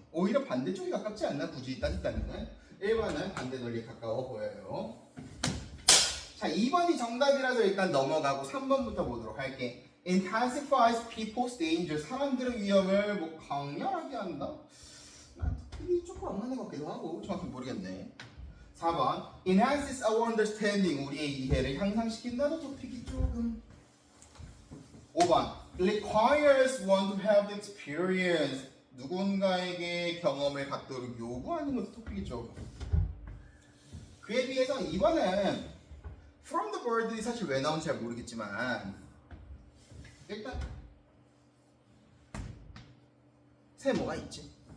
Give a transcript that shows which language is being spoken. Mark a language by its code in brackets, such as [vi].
[ko] 오히려 반대쪽이 가깝지 않나? 굳이 따지자면 1번은 반대 논리 가까워 보여요. 자, 자, 2번이 정답이라서 일단 넘어가고 3번부터 보도록 할게. [en] Intensifies people's danger. [ko] 사람들의 위험을 뭐 강렬하게 한다? 난 특히 조금 안 맞는 것 같기도 하고 정확히 모르겠네. [en] 4번 Enhances our understanding. [ko] 우리의 이해를 향상시킨다는 토픽이 조금. [en] 5번 Requires one to have the experience. [ko] 누군가에게 경험을 갖도록 요구하는 것도 토픽이 조금. 그에 비해서 2번은 From the bird 이 사실 왜 나온지 잘 모르겠지만 일단 새 뭐가 있지?